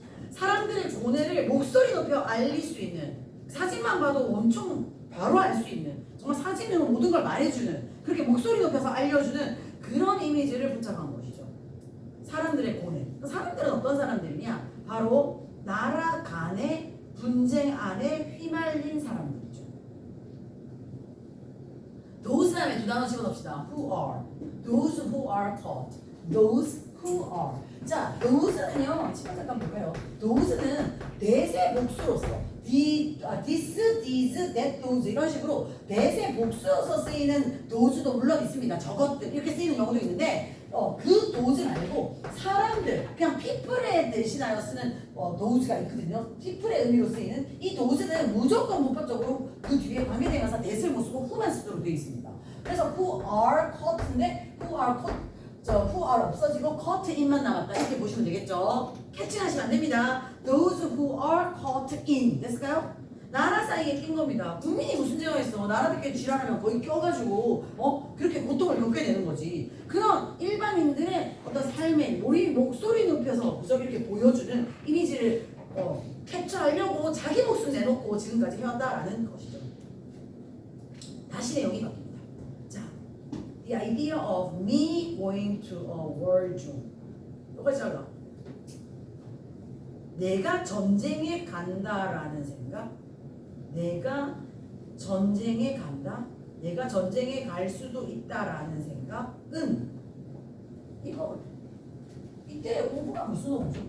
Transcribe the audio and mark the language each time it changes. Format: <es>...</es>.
<ko>사람들의 고뇌를 목소리 높여 알릴 수 있는, 사진만 봐도 엄청 바로 알 수 있는, 정말 사진으로 모든 걸 말해주는, 그렇게 목소리 높여서 알려주는 그런 이미지를 포착한 것이죠. 사람들의 고뇌. 사람들은 어떤 사람들이냐? 바로 나라 간의 분쟁 안에 휘말린 사람들이죠. those 다음에 두 단어 집어넣읍시다.</ko> <en>who are, those who are caught, those who are.</en> <ko>자, those는요, 잠깐 볼까요? those는 대세 복수로서 this, these, that, those 이런 식으로 대세 복수로서 쓰이는 those도 물론 있습니다. 저것들 이렇게 쓰이는 경우도 있는데 그 those 말고 사람들, 그냥 people에 대신하여 쓰는 those가 있거든요. people의 의미로 쓰이는 이 those는 무조건 문법적으로 그 뒤에 관계대명사 that을 못 쓰고 who만 쓰도록 되어 있습니다. 그래서 who are caught인데</ko> <en>who are caught, who are</en> <ko>없어지고</ko> <en>caught in</en> <ko>만 남았다 이렇게 보시면 되겠죠. 캐칭하시면 안 됩니다.</ko> <en>Those who are caught in</en> <ko>됐을까요? 나라 사이에 낀 겁니다. 국민이 무슨 죄가 있어? 나라들끼리 지랄하면 거의 껴가지고 그렇게 고통을 겪게 되는 거지. 그런 일반인들의 어떤 삶의 목소리 높여서 무적 이렇게 보여주는 이미지를 캡처하려고 자기 목숨 내놓고 지금까지 해왔다라는 것이죠. 다시 내용이 바뀝니다.</ko> <en>자, the idea of me going to a war zone.</en> <ko>똑같이 잘라. 내가 전쟁에 간다라는 생각, 내가 전쟁에 간다, 내가 전쟁에 갈 수도 있다라는 생각은 이거 이때 오브가 무슨 오브죠?</ko>